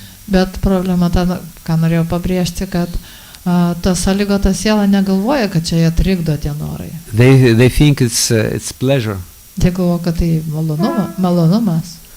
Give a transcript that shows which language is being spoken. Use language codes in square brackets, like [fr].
[lt] Bet problema ta, ką norėjau pabrėžti, kad ta sąlygota siela negalvoja, kad čia jie trikdo tie norai. [en] They think it's pleasure. [lt] Jie galvoja, kad tai malonumas.